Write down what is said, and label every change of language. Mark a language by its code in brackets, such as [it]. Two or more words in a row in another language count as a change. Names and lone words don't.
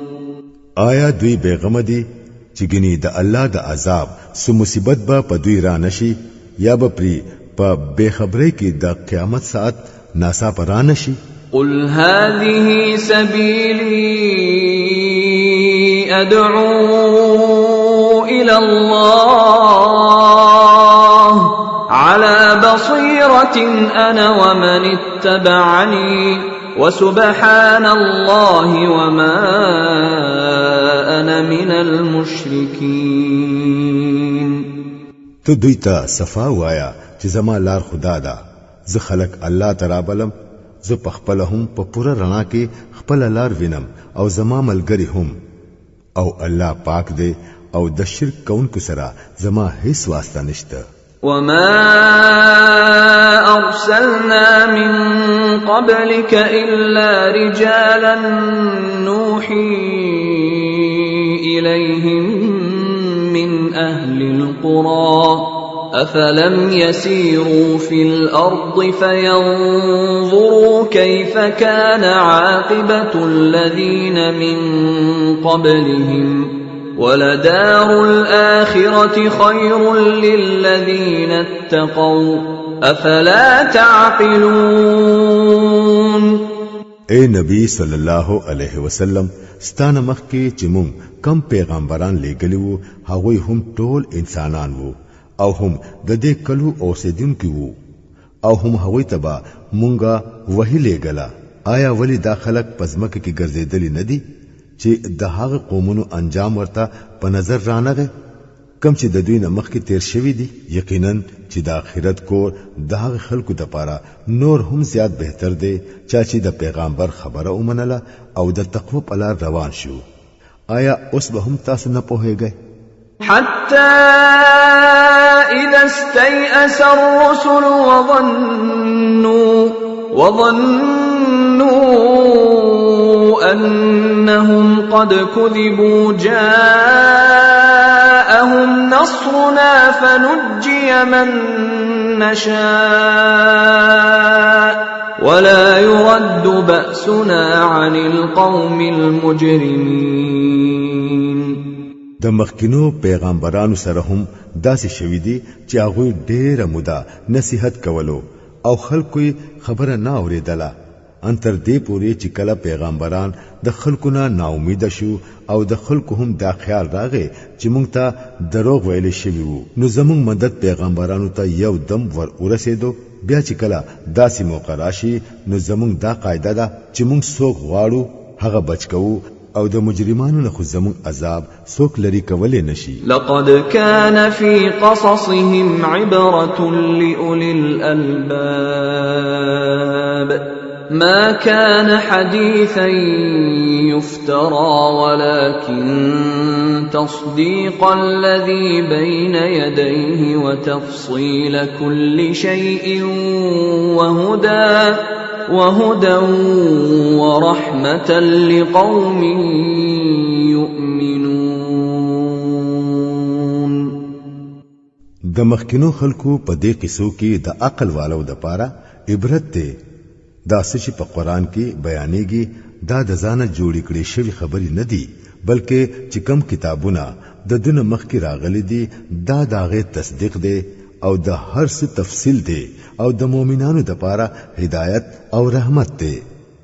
[ps] آیا دوی بیغمه دي چې ګني د الله د عذاب سو مصیبت به په دوی را نشي یا به پری په بخبرۍ کې د قیامت ساعت ناسا پر را نشي؟ [ar] قل هذه سبيلي أدعو إلى الله على بصيرة أنا ومن اتبعني وسبحان الله وما وأنا من المشركين. [ps] تو دوی ته صفا وایا چې زما لار خدا ده، زه خلق الله ترابلم، زه پخپل هم په پوره رڼا کې خپل لار وینم او زما ملګری هم، او الله پاک دی او د شرک کوونکو سره زما هیڅ واسطه نشته. [ar] وما أرسلنا من قبلك إلا رجالا نوحي إليهم من أهل القرى أفلم يسيروا في الأرض فينظروا كيف كان عاقبة الذين من قبلهم ولدار الآخرة خير للذين اتقوا أفلا تعقلون. [ps] اے نبی [ar] صلی الله علیه وسلم، [ps] ستانه مخکې چې مونږ کم پیغمبران لېږلي وو هغوی هم ټول انسانان وو او هم د دې کلو اوسیدونکي وو او هم هغوی ته به مونږه وحی لېږله. آیا ولی دا خلک په ځمکه کې ګرځېدلي نه دي چې د هغه قومونو انجام ورته په نظر رانغی کم چې د دوی نه مخکې تیر شوي دي؟ یقینا چې د آخرت کور د هغه خلکو دپاره نور هم زیات بهتر دی چا چې د پیغمبر خبره ومنله او د تقوی په لار روان شو. آیا اوس به هم تاسو نه پوهیږئ؟ [ar] حتى إذا استيأس الرسل وظنوا أنهم قد كذبوا جاءهم نصرنا فنجي من نشاء ولا يرد بأسنا عن القوم المجرمين. [ps] د مخکینو پیغمبرانو سره هم داسې شوي دي چې هغوی ډېره موده نصیحت کولو او خلکو خبره نه اورېدله ان تر دې پورې چې کله پیغمبران د خلکو نه ناامیده شو او د خلکو هم دا خیال راغی چې موږ ته دروغ ویل شوي وو نو زموږ مدد پیغمبرانو ته یو دم ور ورسېدو. بیا چې کله داسې موقع راشي نو زموږ دا قاعده ده چې موږ څوک غواړو هغه بچ کوو او د مجرمانو نه خو زموږ عذاب څوک لري کولی نشي. [ar] لقد كان في قصصهم عبرة لأولي الألباب ما كان حديثا يفترى ولكن تصديق الذي بين يديه وتفصيل كل شيء وهدى ورحمة لقوم يؤمنون. [ps] د مخکینو خلکو په دې قصو کې د عقل والو د پاره عبرت دی. دا څه په قرآن کې بیانېږي دا د ځانه جوړې کړې شوی خبرې نه دي بلکې چې کم کتابونه د دنیا مخکې راغلي دي دا داغه تصدیق دی او د هر څه تفصیل دی او د مؤمنانو لپاره هدایت او رحمت دی.